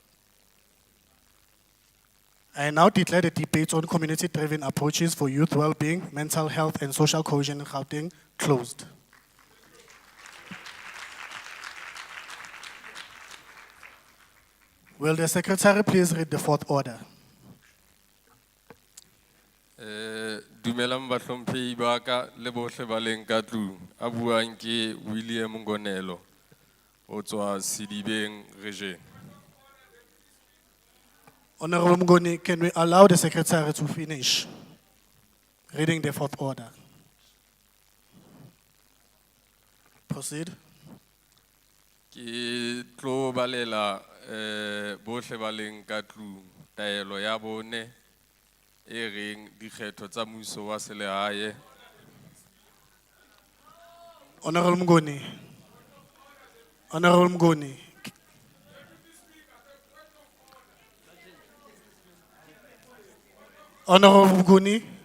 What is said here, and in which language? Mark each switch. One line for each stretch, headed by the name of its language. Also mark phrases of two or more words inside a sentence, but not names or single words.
English: I now declare the debate on community-driven approaches for youth well-being, mental health, and social cohesion in Gauteng closed. Will the Secretary please read the fourth order?
Southern Sotho: dumelang bahlomphehi ba ka le bohle ba leng ka tlung. A buang ke William Ngonelo ho tswa Sedibeng region.
English: Honorable Mngoni, can we allow the secretary to finish reading the fourth order? Proceed.
Southern Sotho: Ke tlo balela bohle ba leng ka tlung taelo ya bone e reng dikgetho tsa mmuso wa selehae.
English: Honorable Mngoni. Honorable Mngoni. Honorable Mngoni.